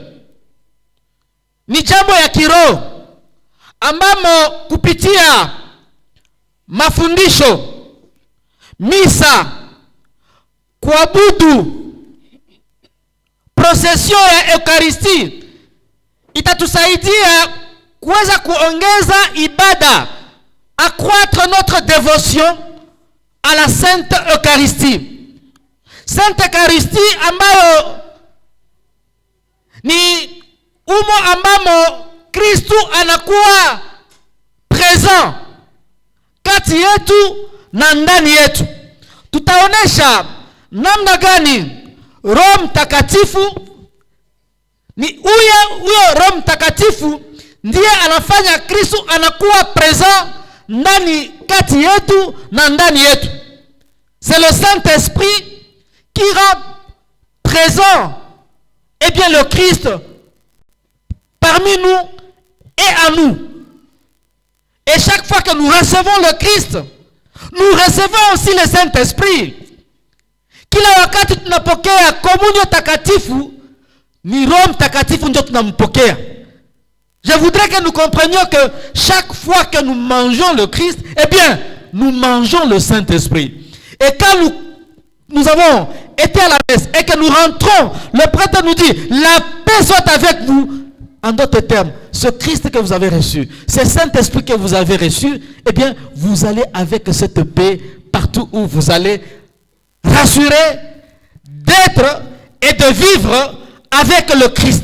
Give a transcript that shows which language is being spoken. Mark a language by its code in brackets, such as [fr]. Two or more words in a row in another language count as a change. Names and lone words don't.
[sw] Ni jambo ya kiroho ambamo kupitia mafundisho, misa, kuabudu, procession ya Eucharistie itatusaidia kuweza kuongeza ibada, [fr] accroître notre dévotion à la Sainte Eucharistie. [sw] Sainte Eucharistie ambayo ni umo ambamo Kristu anakuwa present kati yetu na ndani yetu. Tutaonesha namna gani Roho Mtakatifu ni huyo Roho Mtakatifu Mtakatifu ndiye anafanya Kristo anakuwa présent ndani kati yetu na ndani yetu. [fr] C'est le Saint-Esprit qui rend présent bien le Christ parmi nous et à nous. Et chaque fois que nous recevons le Christ, nous recevons aussi le Saint-Esprit. [sw] Kila wakati tunapokea komunyo takatifu, ni Roho Mtakatifu ndio tunampokea. [fr] Je voudrais que nous comprenions que chaque fois que nous mangeons le Christ, eh bien, nous mangeons le Saint-Esprit. Et quand nous avons été à la messe et que nous rentrons, le prêtre nous dit, la paix soit avec vous. En d'autres termes, ce Christ que vous avez reçu, ce Saint-Esprit que vous avez reçu, eh bien, vous allez avec cette paix partout où vous allez, rassurer d'être et de vivre avec le Christ.